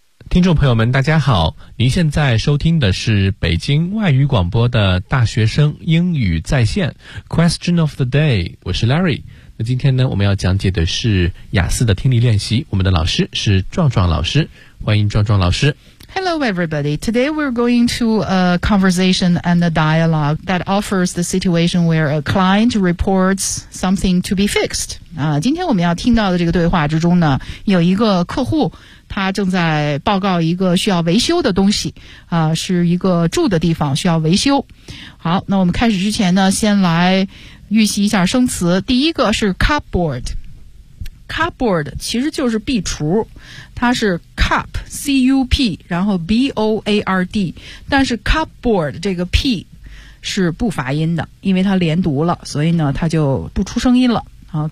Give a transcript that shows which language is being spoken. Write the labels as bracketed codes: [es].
[zh] 听众朋友们大家好，您现在收听的是北京外语广播的大学生英语在线 Question of the day， 我是 Larry。那今天呢，我们要讲解的是雅思的听力练习，我们的老师是壮壮老师，欢迎壮壮老师。 [en] Hello everybody, today we're going to a conversation and a dialogue that offers the situation where a client reports something to be fixed. [zh] 今天我们要听到的这个对话之中呢，有一个客户他正在报告一个需要维修的东西，是一个住的地方需要维修。好，那我们开始之前呢，先来预习一下生词。第一个是 cupboard。Cupboard 其实就是壁橱，它是 cup C-U-P 然后 B-O-A-R-D， 但是 cupboard 这个 P 是不发音的，因为它连读了，所以呢它就不出声音了啊。